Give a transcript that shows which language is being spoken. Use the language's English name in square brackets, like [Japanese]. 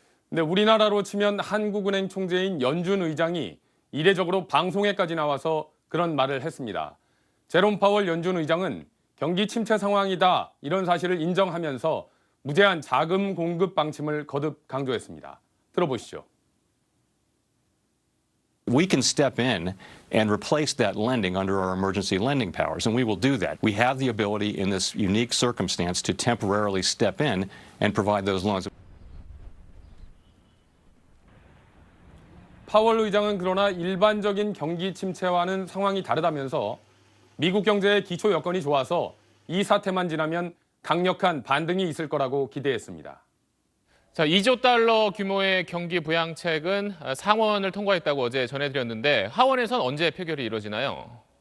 [Korean] 네, 우리나라로 치면 한국은행 총재인 연준 의장이 이례적으로 방송에까지 나와서 그런 말을 했습니다. 제롬 파월 연준 의장은 경기 침체 상황이다, 이런 사실을 인정하면서 무제한 자금 공급 방침을 거듭 강조했습니다. 들어보시죠. [English] We can step in and replace that lending under our emergency lending powers, and we will do that. We have the ability in this unique circumstance to temporarily step in and provide those loans. [Korean] 파월 의장은 그러나 일반적인 경기 침체와는 상황이 다르다면서 미국 경제의 기초 여건이 좋아서 이 사태만 지나면 강력한 반등이 있을 거라고 기대했습니다. 자, 2조 달러 규모의 경기 부양책은 상원을 통과했다고 어제 전해드렸는데 하원에선 언제 표결이 이루어지나요?